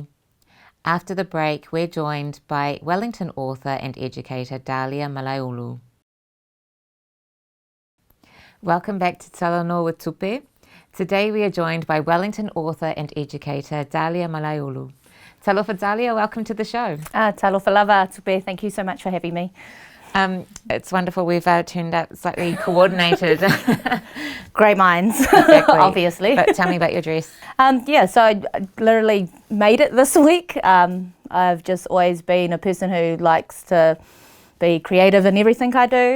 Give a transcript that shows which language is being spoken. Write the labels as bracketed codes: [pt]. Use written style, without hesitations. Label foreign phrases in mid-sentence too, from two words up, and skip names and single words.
[en] After the break, we're joined by Wellington author and educator Dahlia Malaeulu. Welcome back to Talanoa with Tupe. Today we are joined by Wellington author and educator Dalia Malayulu. Talofa Dalia, welcome to the show. [sm] Talofa lava, Tupe, [en] thank you so much for having me. It's wonderful. We've turned out slightly coordinated. Great minds, Exactly. obviously. But tell me about your dress. So I literally made it this week. I've just always been a person who likes to be creative in everything I do.